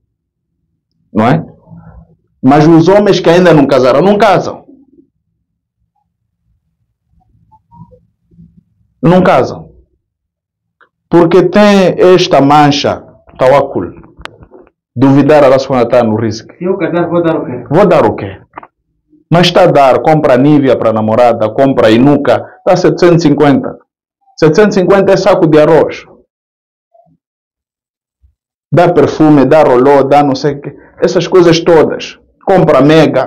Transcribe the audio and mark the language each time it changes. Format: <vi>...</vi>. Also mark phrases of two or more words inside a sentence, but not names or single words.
<pt>Não é? Mas os homens que ainda não casaram, não casam. Não casam. Porque tem esta mancha, tawakkul. Duvidar</pt> <ar>الله سبحانه وتعالى</ar> <pt>no rizq. Se eu casar, vou dar o quê? Vou dar o quê? Mas está a dar, compra Nivea para a namorada, compra Inuka, está 750. 750 é saco de arroz. Dá perfume, dá rolô, dá não sei o que. Essas coisas todas. Compra Mega.</pt>